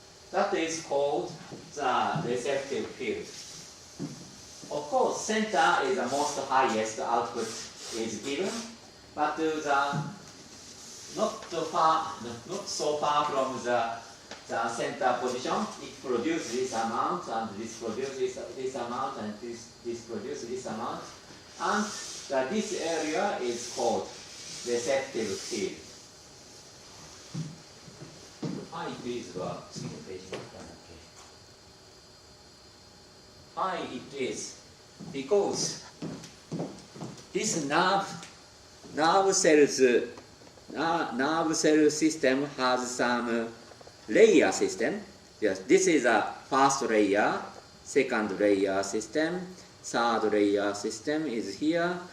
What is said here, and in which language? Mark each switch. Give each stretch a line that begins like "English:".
English: That is called the receptive field. Of course, center is the most highest output is given, but not so far from the center position, it produces this amount, and this produces this amount, and this produces this amount. And this area is called receptive field.
Japanese: はい、
English: please
Japanese: は次のページに行ったんだっけ。
English: はい、it is because this nerve cell system has some layer system. Yes, this is a first layer, second layer system, third layer system is here.